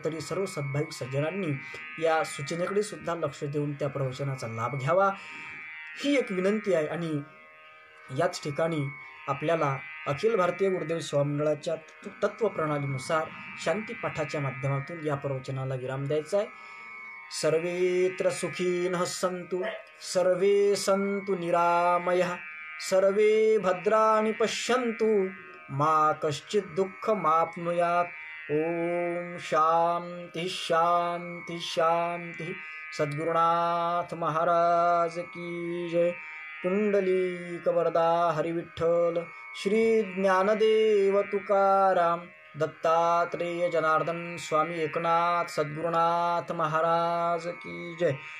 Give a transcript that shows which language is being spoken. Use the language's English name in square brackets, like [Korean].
[Marathi] तरी सर्व सद्भाविक सज्जनांनी या सूचनेकडे सुद्धा लक्ष देऊन त्या प्रवचनाचा लाभ घ्यावा ही एक विनंती आहे. आणि याच ठिकाणी आपल्याला अखिल भारतीय गुरुदेव सेवा मंडळाच्या तत्वप्रणालीनुसार शांतीपाठाच्या माध्यमातून या प्रवचनाला विराम द्यायचा आहे. [Sanskrit] सर्वेत्र सुखीनः सन्तु सर्वे सन्तु निरामयः सर्वे भद्राणि पश्यन्तु मा कश्चित् दुःखमाप्नुयात्. ओम शांति शांति शांति. [Hindi] सद्गुरुनाथ महाराज की जय. पुंडलीक वरदा हरिविठ्ठल श्री ज्ञानदेव तुकाराम दत्तात्रेय जनार्दन स्वामी एकनाथ सद्गुरुनाथ महाराज की जय.